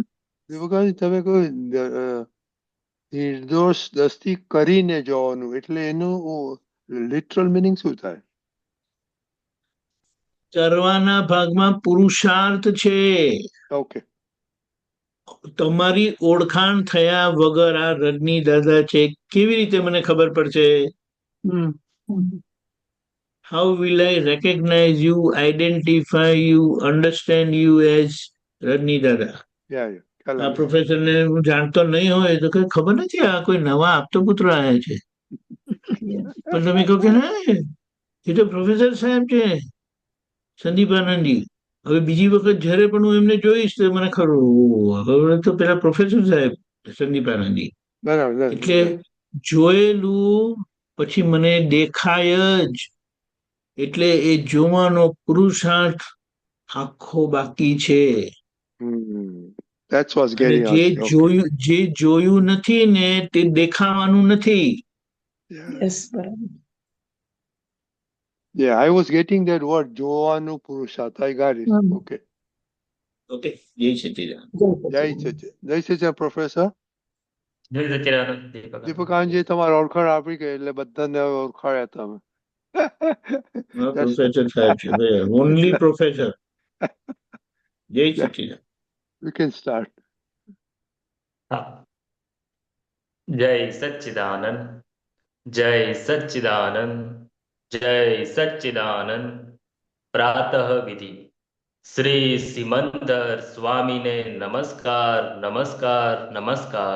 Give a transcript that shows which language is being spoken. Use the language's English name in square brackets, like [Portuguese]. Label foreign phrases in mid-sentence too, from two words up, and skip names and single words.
[Gujarati] દીપકાજી, તમે કોઈ નિર્દોષ દ્રષ્ટિ કરીને જોવાનું, એટલે એનું [English] literal meaning [Gujarati] શું થાય? કરવાના ભાગમાં પુરુષાર્થ છે. ઓકે. તમારી ઓળખાણ થયા વગર આ રજની દાદા છે કેવી રીતે મને ખબર પડશે? [English] How will I recognize you, identify you, understand you as રજની દાદા? [Gujarati] આ પ્રોફેસર ને હું જાણતો નહીં હોય તો કઈ ખબર નથી, આ કોઈ નવા આપતો પુત્ર આવ્યા છે. પણ તમે કહો કે ના, એ તો પ્રોફેસર સાહેબ છે સંદીપ આનંદજી. હવે બીજી વખત જયારે પણ હું એમને જોઈશ તો મને ખરું, હવે તો પેલા પ્રોફેસર સાહેબ સંદીપ આનંદજી. એટલે જોયેલું પછી મને દેખાય જ, એટલે એ જોવાનો પુરુષાર્થ આખો બાકી છે. [English] That was [Gujarati] અને [English] Gary Hartley. Okay. [Gujarati] જે જોયું નથી ને તે દેખાવાનું નથી. યસ, બરાબર. [English] Yeah, I was getting that word, [Gujarati] જોવાનું પુરુષાર્થ. [English] I got it. Okay. [Gujarati] ઓકે, જય સચિદાનંદ. જય સચિદાનંદ પ્રોફેસર. જય સચ્ચિદાનંદ દીપકાનજી, તમારે ઓળખાણ આપી ગઈ એટલે બધાને ઓળખાડ્યા તમે. પ્રોફેસર સાહેબ છે, [English] only professor. [Gujarati] જય સચિદાનંદ. [English] You can start. [Gujarati] હા. જય સચ્ચિદાનંદ, જય સચ્ચિદાનંદ, જય સચ્ચિદાનંદ. પ્રાતઃ વિધિ. શ્રી સિમંદર સ્વામીને નમસ્કાર, નમસ્કાર, નમસ્કાર.